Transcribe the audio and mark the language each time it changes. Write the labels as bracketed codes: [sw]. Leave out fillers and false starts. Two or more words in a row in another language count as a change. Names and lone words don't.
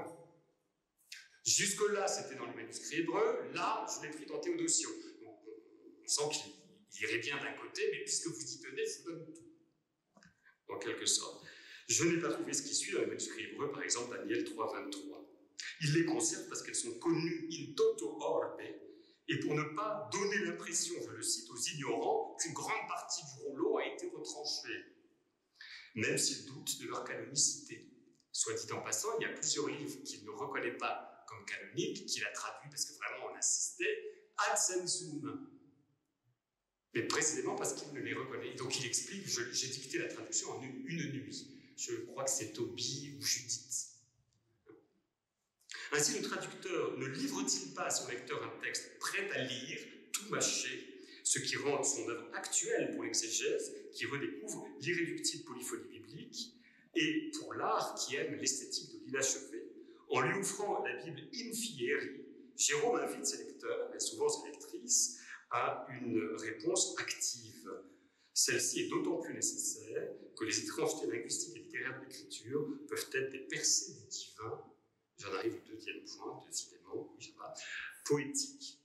[fr] Jusque-là, c'était dans les manuscrits hébreux. Là, je l'ai pris dans Théodosion. Donc, on sent qu'il irait bien d'un côté, mais puisque vous y tenez, je vous donne tout. En quelque sorte. Je n'ai pas trouvé ce qui suit dans les manuscrits hébreux, par exemple Daniel 3.23. Il les conserve parce qu'elles sont connues [la] in toto orbe, [fr] et pour ne pas donner l'impression, je le cite, aux ignorants, qu'une grande partie du rouleau a été retranchée, même s'ils doutent de leur canonicité. Soit dit en passant, il y a plusieurs livres qu'il ne reconnaît pas comme canoniques, qu'il a traduits parce que vraiment on insistait, [la] ad sensum. [fr] Mais précisément parce qu'il ne les reconnaît. Donc il explique, j'ai dicté la traduction en une nuit. Je crois que c'est Tobie ou Judith. Ainsi, le traducteur ne livre-t-il pas à son lecteur un texte prêt à lire, tout mâché, ce qui rend son œuvre actuelle pour l'exégèse, qui redécouvre l'irréductible polyphonie biblique, et pour l'art qui aime l'esthétique de l'inachevé, en lui offrant la Bible [la] in fieri, [fr] Jérôme invite ses lecteurs, et souvent ses lectrices, à une réponse active. Celle-ci est d'autant plus nécessaire que les étrangetés linguistiques et littéraires de l'écriture peuvent être des percées du divin. J'en arrive au deuxième point, décidément, oui, ça va, poétique.